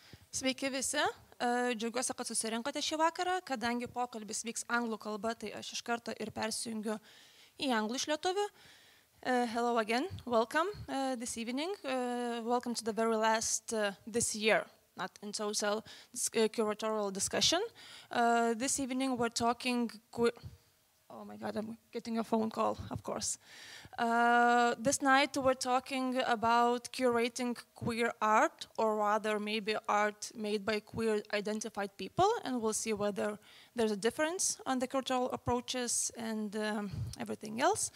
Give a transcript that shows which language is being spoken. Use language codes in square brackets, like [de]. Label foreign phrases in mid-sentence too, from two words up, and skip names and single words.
[lt] Sveiki visi, džiaugiuosi, kad susirinkote šį vakarą, kadangi pokalbis vyks anglų kalba, tai aš iš karto ir persijungiu į anglų iš lietuvių. [en] Hello again, welcome this evening, welcome to the very last this year, not in total, curatorial discussion. This evening we're talking, oh my god, I'm getting a phone call, of course. This night we're talking about curating queer art, or rather maybe art made by queer identified people, and we'll see whether there's a difference on the curatorial approaches and everything else.